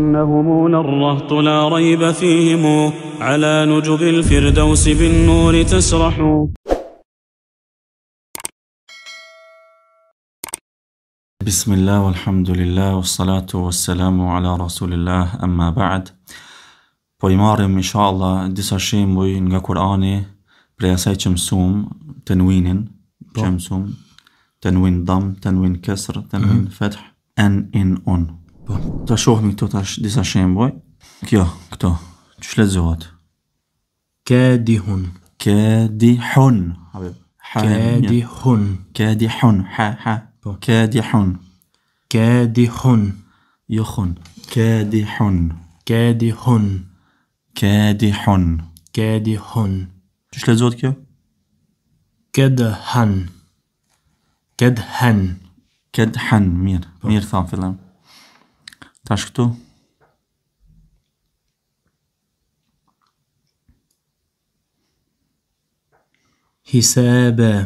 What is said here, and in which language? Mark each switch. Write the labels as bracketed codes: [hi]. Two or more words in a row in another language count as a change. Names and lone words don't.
[ar] إنهم للرهط لا ريب فيهم على نجب الفردوس بالنور تسرح. بسم الله والحمد لله والصلاة والسلام على رسول الله أما بعد. [sq] Po I marrim inshallah disa shembuj nga Kurani për asaj që mësum tanwinin, që mësum tanwin dam, tanwin kasr, tanwin fath, an in un. Po ta shohim këto tash disa shembuj. Këto çu lexohet? [ar] Kadihun. Kadihun. Kadihun. Kadihun. Ha. كادحٌ كادحٌ يخن كادحٌ كادحٌ كادحٌ كادحٌ [sq] Çu lexohet kjo? [ar] كدحًا كدحًا [sq] كدحًا mirë tham fillim. Tash këtu [ar] حسابا